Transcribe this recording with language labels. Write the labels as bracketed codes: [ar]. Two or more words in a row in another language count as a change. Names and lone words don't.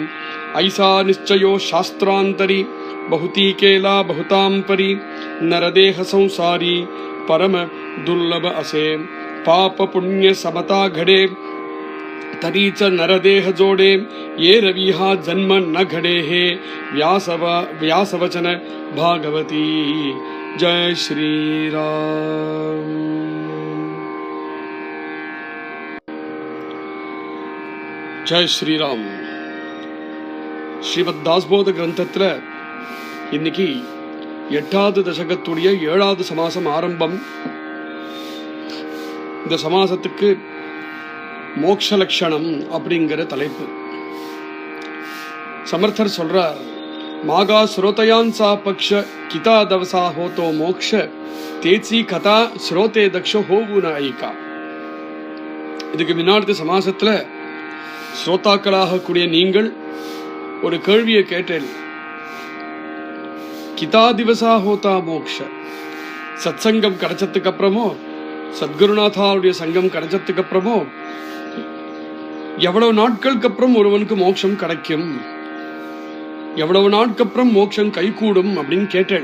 [mr] ऐसा निश्चयो शास्त्रांतरी, बहुती केला बहुतांपरी, नरदेह संसारी परम दुर्लभ असे। पाप पुण्य समता घडे, तरीच नरदेह जोडे, ये रवी हा जन्म न घडे हे व्यासवचन भागवती। जय श्री राम। जय ஸ்ரீராம். [ta] ஸ்ரீமத் தாஸ்போத கிரந்தத்துல இன்னைக்கு 8வது தசகத்துடைய 7வது சமாசம் ஆரம்பம். இந்த சமாசத்துக்கு மோக்ஷ லட்சணம் அப்படிங்கிற தலைப்பு. समर्थर சொல்றார், [mr] मागा श्रोतयांचा पक्ष, किता दवसा होतो मोक्ष, तेची कथा श्रोते दक्ष होवून ऐका. [ta] இதுக்கு முன்னாடி சமாசத்துல ஸ்ரோதாக்களாக கூடிய நீங்கள் ஒரு கேள்வியை கேட்டேன். [mr] किता दिवसा होता मोक्ष. [ta] சத்சங்கம் கிடைச்சதுக்கு அப்புறமோ, சத்குருநாதாவுடைய சங்கம் கிடைச்சதுக்கு அப்புறமோ எவ்வளவு நாட்களுக்கு அப்புறம் ஒருவனுக்கு மோட்சம் கிடைக்கும், எவ்வளவு நாட்களுக்கு அப்புறம் மோட்சம் கைகூடும் அப்படின்னு கேட்டேன்.